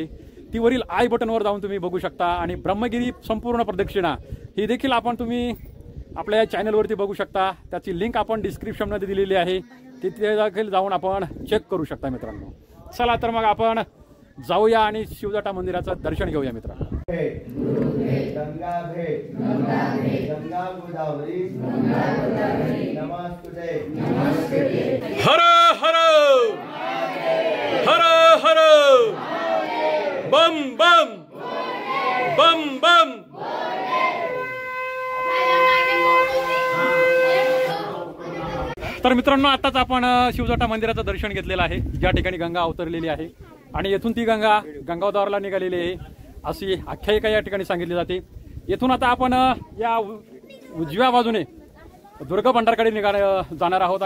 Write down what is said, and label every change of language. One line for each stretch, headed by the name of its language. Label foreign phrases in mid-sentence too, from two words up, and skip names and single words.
Marathi: ती वरील आय बटनवर जाऊन तुम्ही बघू शकता. आणि ब्रह्मगिरी संपूर्ण प्रदक्षिणा ही देखील आपण तुम्ही आपल्या चॅनलवरती बघू शकता. त्याची लिंक आपण डिस्क्रिप्शनमध्ये दिलेली आहे. तिथे देखील जाऊन आपण चेक करू शकता मित्रांनो. चला तर मग आपण जाऊया आणि शिवजटा मंदिराचं दर्शन घेऊया मित्रांनो. हर हर हर हर बम बम बम बम. तर मित्रांनो आताच आपण शिवजटा मंदिराचं दर्शन घेतलेलं आहे ज्या ठिकाणी गंगा अवतरलेली आहे. आणि येथून ती गंगा गंगावताराला निघालेली आहे अशी आख्यायिका या ठिकाणी सांगितली जाते. येथून आता आपण या उजव्या बाजूने दुर्गा भंडारकडे जाणार आहोत.